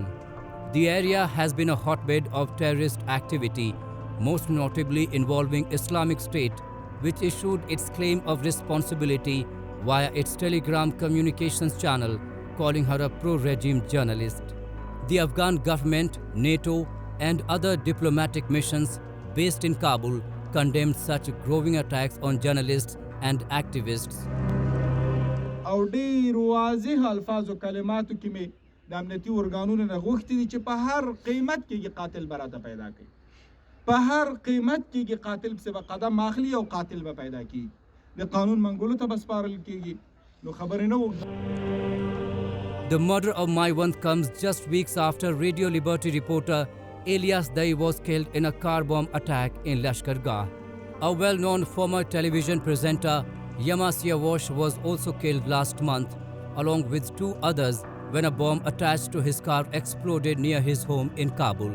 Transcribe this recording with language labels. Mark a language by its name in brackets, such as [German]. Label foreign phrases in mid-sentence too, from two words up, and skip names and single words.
[English] The area has been a hotbed of terrorist activity, most notably involving Islamic State, which issued its claim of responsibility via its Telegram communications channel, calling her a pro-regime journalist. The Afghan government, NATO, and other diplomatic missions based in Kabul condemned such growing attacks on journalists and activists. [Pashto] او ډیر واضح الفاظ او کلماتو کې می د امنیتي ارګانونو نه غوښتي دي چې په هر قیمت کې قاتل براته پیدا کړي په هر قیمت کې قاتل په قدم اخلي او قاتل به پیدا کړي د قانون منګولو ته بسپارل کېږي نو خبرې نه وکړي. [English] The murder of Maiwand comes just weeks after Radio Liberty reporter Elias Dai was killed in a car bomb attack in Lashkargah. A well-known former television presenter, Yamasia Walsh, was also killed last month, along with 2 others, when a bomb attached to his car exploded near his home in Kabul.